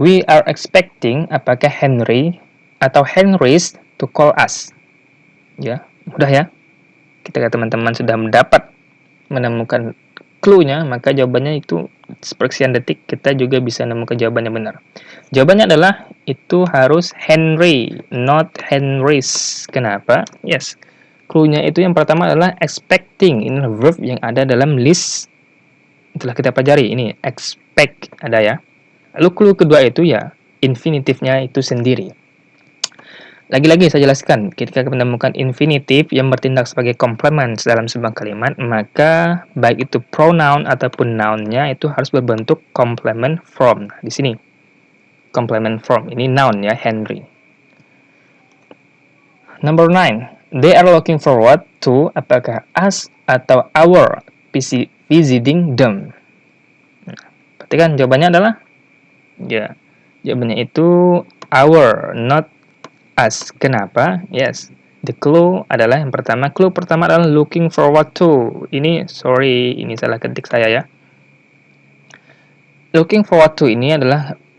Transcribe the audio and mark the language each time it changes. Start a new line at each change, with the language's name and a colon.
English: We are expecting
Indonesian: apakah
English: Henry
Indonesian: atau
English: Henrys to call us.
Indonesian: Ya, mudah ya. Ketika teman-teman sudah mendapat menemukan clue-nya, maka jawabannya itu sepersekian detik kita juga bisa menemukan jawabannya benar. Jawabannya adalah itu harus Henry,
English: not Henrys.
Indonesian: Kenapa? Yes. Clue-nya itu yang pertama adalah expecting. Ini verb yang ada dalam list telah kita pelajari. Ini expect ada ya. Lalu clue kedua itu ya infinitifnya itu sendiri. Lagi-lagi saya jelaskan, ketika menemukan infinitif yang bertindak sebagai complement dalam sebuah kalimat, maka baik itu pronoun ataupun noun-nya itu harus berbentuk
English: complement from.
Indonesian: Nah, di sini complement from ini noun ya, Henry.
English: Number 9. They are looking forward to
Indonesian: apakah
English: us
Indonesian: atau
English: our visiting them.
Indonesian: Nah, perhatikan jawabannya adalah ya, jawabannya itu our,
English: not us.
Indonesian: Kenapa? Yes.
English: The clue
Indonesian: adalah yang pertama. Clue pertama adalah
English: looking forward to.
Indonesian: Ini sorry, ini salah ketik saya ya. Looking forward to ini adalah